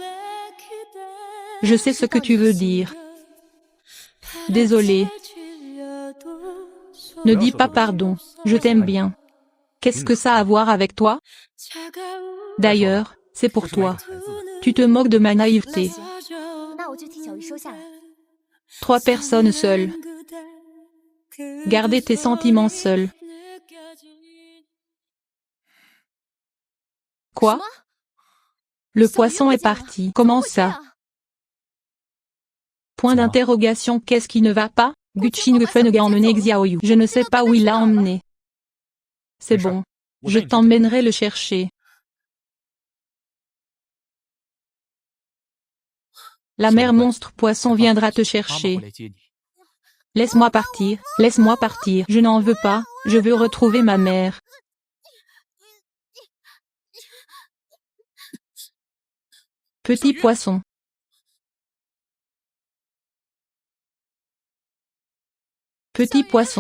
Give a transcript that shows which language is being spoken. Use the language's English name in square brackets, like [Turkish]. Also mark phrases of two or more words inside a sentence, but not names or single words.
[French] Je sais ce que tu veux dire. Désolé. Ne dis pas pardon. Je t'aime bien. Qu'est-ce que ça a à voir avec toi? D'ailleurs, c'est pour toi. Tu te moques de ma naïveté. [Chinese] 那我就替小鱼收下来。 [French] 3 personnes seules. Gardez tes sentiments seuls. Quoi? Le poisson est parti. Comment ça? Point d'interrogation. Qu'est-ce qui ne va pas? Gu Qingfen a emmené Xiaoyu. Je ne sais pas où il l'a emmené. C'est bon. Je t'emmènerai le chercher. La mère monstre poisson viendra te [Chinese] 妈妈 [French] chercher. [Chinese] 会来接你。 [French] Laisse-moi partir, laisse-moi partir. Je n'en veux pas, je veux retrouver ma mère. Petit poisson. Petit poisson.